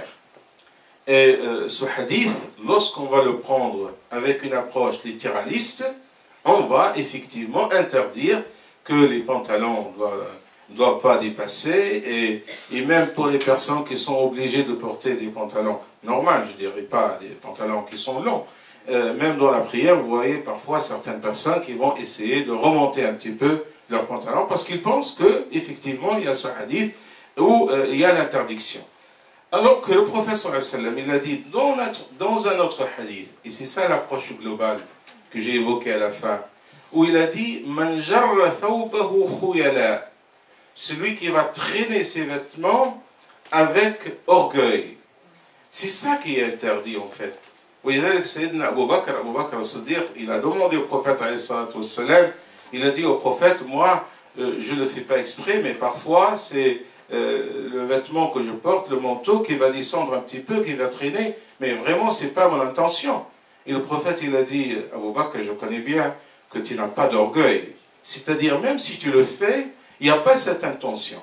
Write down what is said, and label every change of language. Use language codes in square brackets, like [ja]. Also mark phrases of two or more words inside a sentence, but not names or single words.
[fr] Et ce hadith, lorsqu'on va le prendre avec une approche littéraliste, on va effectivement interdire que les pantalons ne doivent pas dépasser, et même pour les personnes qui sont obligées de porter des pantalons normaux, je ne dirais pas des pantalons qui sont longs, même dans la prière, vous voyez parfois certaines personnes qui vont essayer de remonter un petit peu leurs pantalons parce qu'ils pensent qu'effectivement il y a ce hadith où il y a l'interdiction. Alors que le prophète [ar] صلى الله عليه وسلم, [fr] il a dit dans un autre hadith, et c'est ça l'approche globale que j'ai évoquée à la fin, où il a dit [ar] من جر ثوبه خيلاء, [fr] celui qui va traîner ses vêtements avec orgueil. C'est ça qui est interdit en fait. [ar] ولذلك سيدنا أبو بكر الصديق, [fr] il a demandé au prophète [ar] عليه الصلاة والسلام, [fr] il a dit au prophète, moi je ne le fais pas exprès, mais parfois c'est le vêtement que je porte, le manteau qui va descendre un petit peu, qui va traîner, mais vraiment c'est pas mon intention. Et le prophète il a dit, Abu Bakr, je connais bien que tu n'as pas d'orgueil, c'est-à-dire même si tu le fais, il n'y a pas cette intention.